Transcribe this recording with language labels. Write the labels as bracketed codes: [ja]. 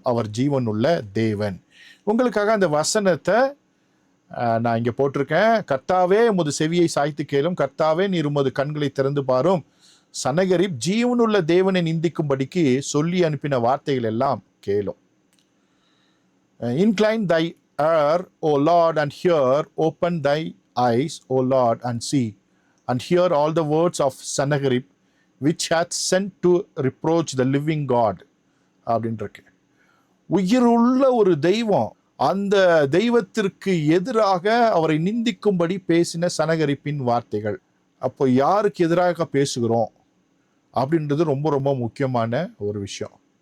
[ta] அவர் ஜீவனுள்ள தேவன். உங்களுக்காக அந்த வசனத்தை நான் இங்கே போட்டிருக்கேன். கர்த்தாவே உமது செவியை சாய்த்து கேளும், கர்த்தாவே நீர் உமது கண்களை திறந்து பாரும். சனகரிப் ஜீவனுள்ள தேவனை நிந்திக்கும்படிக்கு சொல்லி அனுப்பின வார்த்தைகள் எல்லாம் கேளும். [en] Incline thy ear, O Lord, and hear. Open thy eyes, O Lord, and see, and hear all the words of Sennacherib, which hath sent to reproach the living God. [ta] அப்படின்ட்டு உயிருள்ள ஒரு தெய்வம், அந்த தெய்வத்திற்கு எதிராக அவரை நிந்திக்கும்படி பேசின சனகரிப்பின் வார்த்தைகள். அப்போ யாருக்கு எதிராக பேசுகிறோம் அப்படின்றது ரொம்ப ரொம்ப முக்கியமான ஒரு விஷயம்.